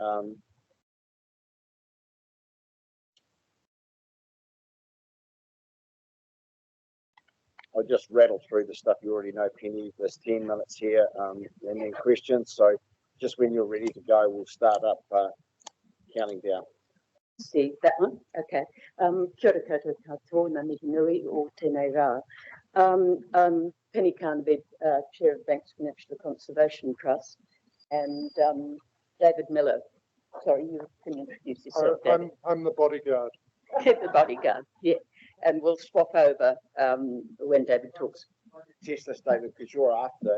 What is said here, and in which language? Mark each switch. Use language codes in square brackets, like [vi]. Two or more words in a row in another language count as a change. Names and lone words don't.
[en] I'll just rattle through the stuff you already know, Penny. There's 10 minutes here and then questions. So just when you're ready to go, we'll start up counting down. See that one? Okay. [mi] Kia ora koutou katoa, ngā mihi nui o tēnei rā. [en] Penny Carnaby, Chair of Banks Peninsula Conservation Trust, and David Miller. Sorry, you can introduce yourself. I'm the bodyguard. The bodyguard, yeah. And we'll swap over when David talks. Test this, David, because you're after.